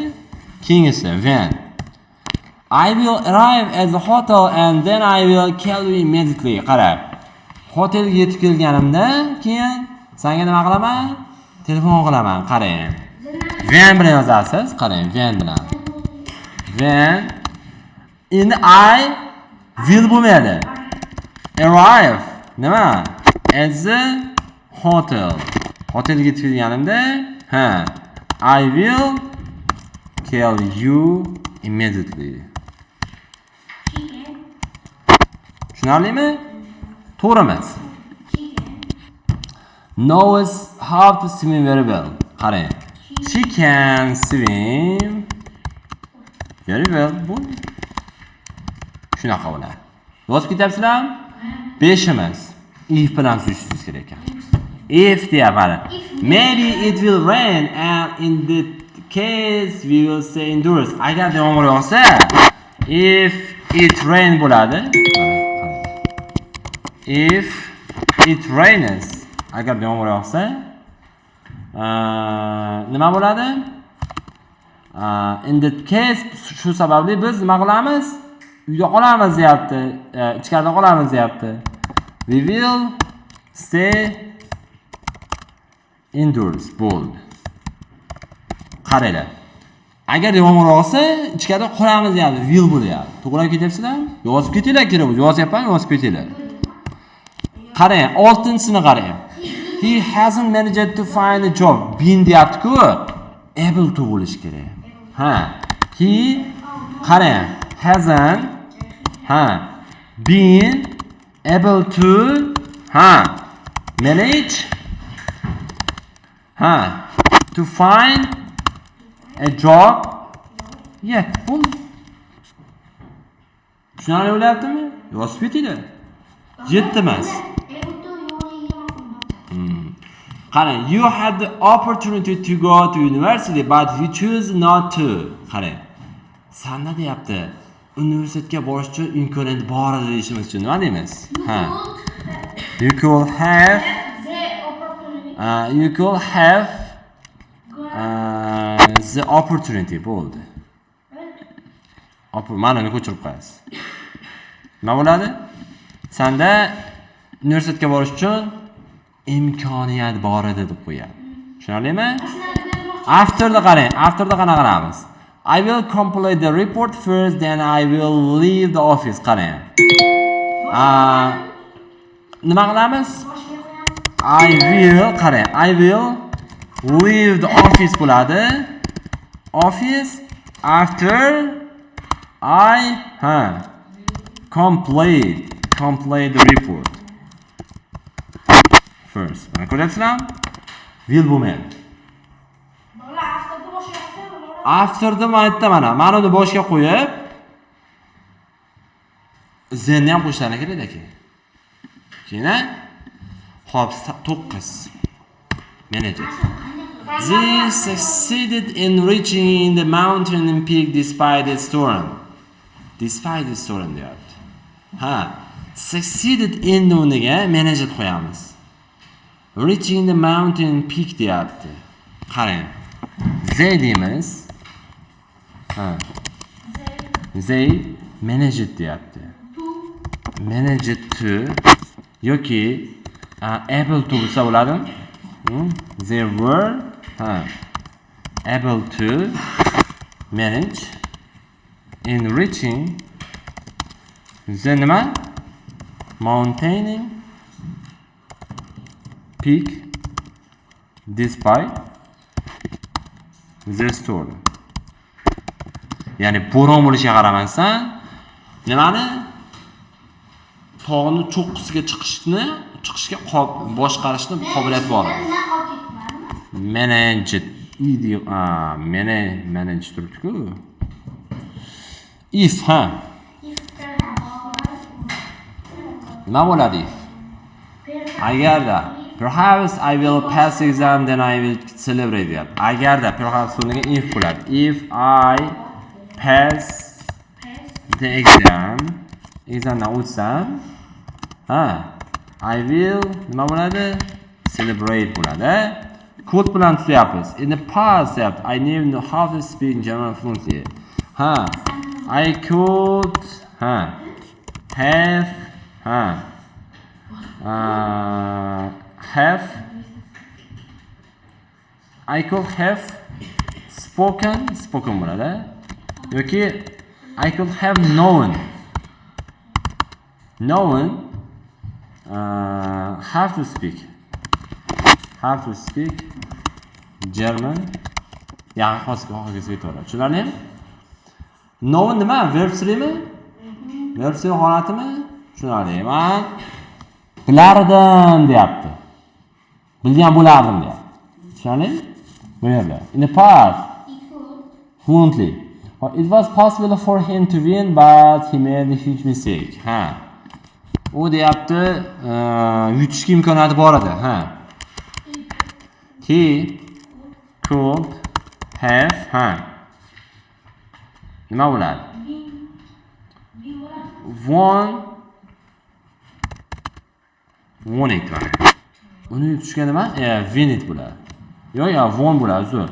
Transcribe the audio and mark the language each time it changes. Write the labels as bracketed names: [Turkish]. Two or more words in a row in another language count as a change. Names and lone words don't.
[English] Keyingisi when I will arrive at the hotel and then I will call you immediately. [Uzbek] Qara. Hotelga yetib kelganimda keyin senga nima qilaman? Telefon qilaman. Qarang. when bilan yozasiz. Qarang, when bilan. When endi [English] I will [Uzbek] bo'lmaydi. [English] Arrive. Nima? At the hotel. [Uzbek] Hotelga yetib kelganimda, [English] I will tell you immediately. [Uzbek] Tushunarlimi? To'g'ri emas. [English] Knows how to swim very well. Qarang. She can swim very well. [Uzbek] Bu shunaqa bo'ladi. Yozib ketyapsizlarmi? 5 emas. If bilan suzishingiz kerak ekan. If deyapman. [English] Maybe it will rain and in the case we will say indoors. [Uzbek] Agar yomg'ir yog'sa, [English] if it rain bo'ladi. If it rains, [Uzbek] agar yomg'ir yog'sa, nima bo'ladi? [English] In that case, [Uzbek] shu sababli biz nima qilamiz? Uyda qolamiz deyapti, ichkarida qolamiz deyapti. [English] We will stay indoors. Bold. [Uzbek] Qaranglar. Agar yomg'ir yog'sa, ichkarida qolamiz deyapti. Will bo'lyapti. To'g'ri ketyapsizlarmi? Yozib ketinglar kerak. Yozyapman, yozib ketinglar. Qarang, 6-sini qarang. [English] He hasn't managed to find a job. [Uzbek] Been deyapti-ku, [English] able to [Uzbek] bo'lish kerak. He qarang, [English] hasn't been able to manage to find a job yet. [Uzbek] Tushunarli bo'lyaptimi? Yozib ketinglar. 7 emas. Qarang, [English] you had the opportunity to go to university but you choose not to. [Uzbek] Qarang. Sanda deyapti. Universitetga borish uchun imkoniyat bor edi deyishimiz uchun nima deymiz? [English] You could have the opportunity bo'ldi. [Uzbek] Ma'noni ko'chirib qo'yasiz. Nima bo'ladi? Sanda universitetga borish uchun imkoniyat bor edi deb qo'yadi. Tushunarlimi? Afterda qarang, afterda qanaqa qilamiz? [English] I will complete the report first, then I will leave the office. [Uzbek] Qarang. Nima qilamiz? [English] I will leave the office bo'ladi. Office after I complete the report first. [Uzbek] Ko'ryapsizlarmi? Will bo'lmaydi. Afterda mana uni boshga qo'yib, zenni ham qo'shishlarni kerak aka. Keyin hop 9 manager. [English] They succeeded in reaching the mountain peak despite the storm. Despite the storm deyapti. Succeeded in [Uzbek] o'rniga manager qo'yamiz. [English] Reaching the mountain peak deyapti. [Uzbek] Qarang. [English] They deymiz. They managed deyapti. Managed to yoki able to [Uzbek] bo'lsa bo'ladimi? [English] They were able to manage in reaching the nima? Maintaining peak despite the storm. [Uzbek] Ya'ni bo'ron bo'lishiga qaramasdan nimani? Tog'ni cho'qqisiga chiqishga boshqarishni qobiliyati bor. [English] Manage manage turibdi-ku. [Uzbek] If nima bo'ladi? [English] Agarda perhaps I will pass the exam then I will celebrate it. [Uzbek] Agarda perhaps o'rniga if bo'ladi. [English] If I pass the examdan o'tsam, I will [Uzbek] nima bo'ladi? Celebrate bo'ladi. Kod bilan tutyapmiz. [English] In the past I never know how to speak German fluently. I could have I could have spoken bo'ladi. Yoki I could have known. Known have to speak. Have to speak German. [Uzbek] Yaxshi hozirga ketaveradi. Tushunarlimi? Known nima? Verb 3mi? Verb 3 holatimi? Tushunarli. Men bilardim deyapti. Bilgan bo'lardim deyapti. Tushunarli? Bu yerda. [English] In the past. Fluently. It was possible for him to win, but he made a huge mistake. [Uzbek] Ha. U deyapti, yutishga imkoniyati bor edi. Ha. [English] He could have. [Uzbek] Ha. Nima bo'ladi? [English] Won it [Uzbek] mana. Uni yutishga nima? [English] Win it [Uzbek] bo'ladi. Yo'q, won bo'ladi, zo'r.